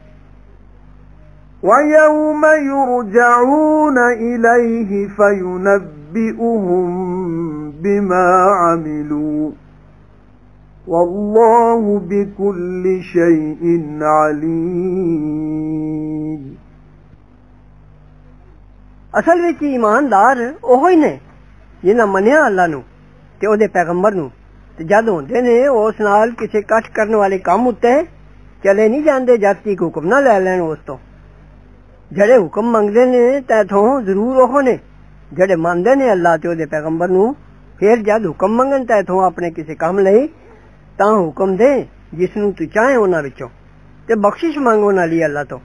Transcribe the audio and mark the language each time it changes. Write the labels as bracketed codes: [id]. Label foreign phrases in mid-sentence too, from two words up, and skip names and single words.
[ar] ويوم يرجعون إليه فينبئهم بما عملوا والله بكل شيء عليم। [pa] ਅਸਲ ਵਿਚ ਈਮਾਨਦਾਰ ਓਹੋ ਹੀ ਨੇ ਜਿਨ੍ਹਾਂ ਮੰਨਿਆ ਅੱਲਾਹ ਨੂੰ ਤੇ ਓਹਦੇ ਪੈਗ਼ੰਬਰ ਨੂੰ ਤੇ ਜਦ ਹੁੰਦੇ ਨੇ ਉਸ ਨਾਲ ਕਿਸੀ ਕਸ਼ਟ ਕਰਨ ਵਾਲੇ ਕੰਮ ਉੱਤੇ ਚਲੇ ਨਹੀਂ ਜਾਂਦੇ ਜਦ ਤਕ ਹੁਕਮ ਨਾ ਲੈ ਲੈਣ ਉਸ ਤੋ। ਜੇੜ੍ਹੇ ਹੁਕਮ ਮੰਗਦੇ ਨੇ ਤੈਥੋਂ ਜ਼ਰੂਰ ਓਹੋ ਨੇ ਜੇੜ੍ਹੇ ਮੰਨਦੇ ਨੇ ਅੱਲਾਹ ਤੇ ਓਹਦੇ ਪੈਗ਼ੰਬਰ ਨੂੰ, ਫਿਰ ਜਦ ਹੁਕਮ ਮੰਗਣ ਤੈਥੋਂ ਅਪਣੇ ਕਿਸੀ ਕੰਮ ਲਈ ਤਾਂ ਹੁਕਮ ਦੇ ਜਿਸਨੂੰ ਤੂੰ ਚਾਹੇ ਉਨ੍ਹਾਂ ਵਿਚੋਂ ਤੇ ਬਖ਼ਸ਼ਿਸ਼ ਮੰਗ ਉਨ੍ਹਾਂ ਲਈ ਅੱਲਾਹ ਤੋ।